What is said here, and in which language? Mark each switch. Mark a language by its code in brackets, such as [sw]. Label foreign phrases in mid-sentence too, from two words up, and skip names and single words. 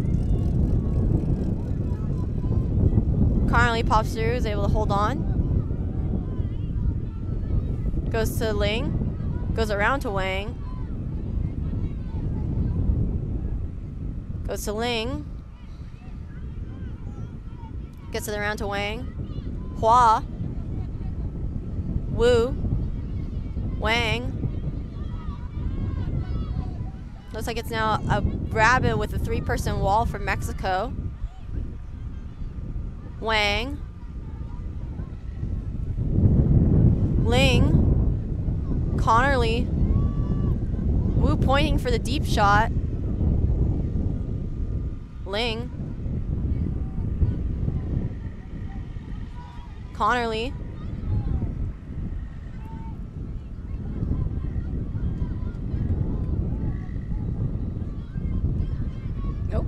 [en] Connerly pops through, is able to hold on. Goes to Ling. Goes around to Wang. Goes to Ling. Gets it around to Wang. Hua. Wu. Wang. Looks like it's now a rabbit with a 3-person wall for Mexico. Wang. Ling. Connerly. Wu pointing for the deep shot. Ling. Connerly. Nope.